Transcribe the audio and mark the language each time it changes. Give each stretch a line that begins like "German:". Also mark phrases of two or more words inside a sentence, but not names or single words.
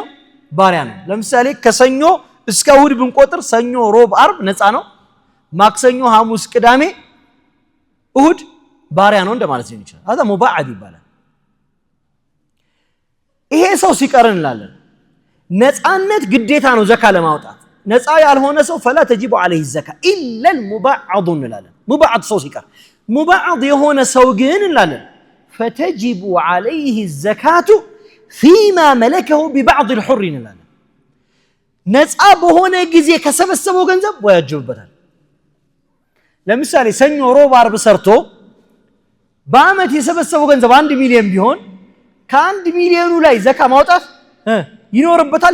Amharic: ባሪያ ነው። ለምሳሌ ከሰኞ እስከ እሁድ ብንቆጥር ሰኞ፣ ሮብ፣ አርብ ነፃ ነው። ማክሰኞ፣ ሐሙስ፣ ቅዳሜ፣ እሁድ ባሪያ ነው እንደማለት ነው ይችላል። هذا ሙባዓድ ይባላል። ይሄ ሰው ሲቀርን እንላለን ነፃነት ግዴታ ነው ዘካ ለማውጣት። ነፃ ያልሆነ ሰው
Arabic: فلا تجب عليه الزكاه الا المبعض
Amharic: እንላለን። ሙባዓድ ሰው ሲቀር ሙባዓድ የሆነ ሰው ግን እንላለን
Arabic: فتجب عليه الزكاه فيما ملكه ببعض الحر
Amharic: እንላለን። ነፃ በሆነ ጊዜ ከሰበሰበው ገንዘብ ወያጅብበታል። ለምሳሌ ሰኞ፣ ሮብ፣ አርብ ሰርቶ በአመት የሰበሰበው ገንዘብ 1 ሚሊዮን ቢሆን ከ1 ሚሊዮኑ ላይ ዘካ ማውጣት ይኖርበታል።